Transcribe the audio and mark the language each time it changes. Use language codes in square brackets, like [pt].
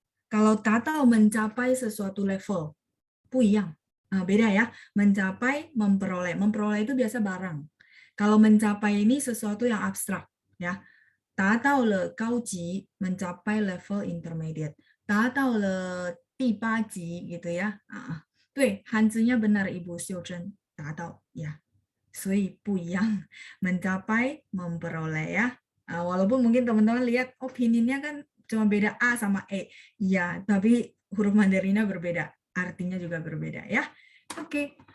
[id] Kalau 达到 mencapai sesuatu level, [zh] 不一样. [id] Beda ya. Mencapai, memperoleh. Memperoleh itu biasa barang. Kalau mencapai ini sesuatu yang abstrak, ya. [zh] 达到了高级, [id] mencapai level intermediate. [zh] 达到了第8级 [id] gitu ya. [zh] 对，汉字nya benar Ibu 秀珍，达到ya. 所以不一样. [id] Mencapai, memperoleh ya. Walaupun mungkin teman-teman lihat opininya kan cuma beda A sama E. Iya, tapi huruf Mandarinnya berbeda. Artinya juga berbeda ya. Oke.